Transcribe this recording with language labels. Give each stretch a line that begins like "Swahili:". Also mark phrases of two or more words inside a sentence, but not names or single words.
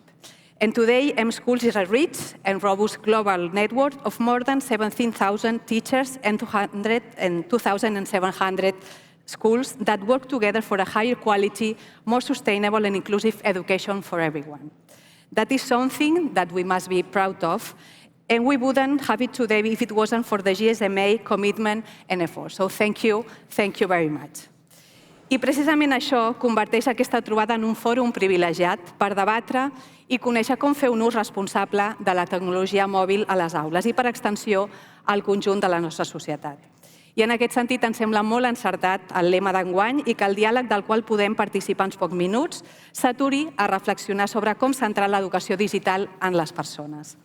English: And today, M-Schools is a rich and robust global network of more than 17,000 teachers and 2,700 schools that work together for a higher quality, more sustainable and inclusive education for everyone. That is something that we must be proud of, and we wouldn't have it today if it wasn't for the GSMA commitment and effort. So thank you very much.
Catalan: I precisament això converteix aquesta trobada en un fòrum privilegiat per debatre i conèixer com fer un ús responsable de la tecnologia mòbil a les aules i, per extensió, al conjunt de la nostra societat. I en aquest sentit ens sembla molt encertat el lema d'enguany i que el diàleg del qual podem participar en pocs minuts s'aturi a reflexionar sobre com centrar l'educació digital en les persones.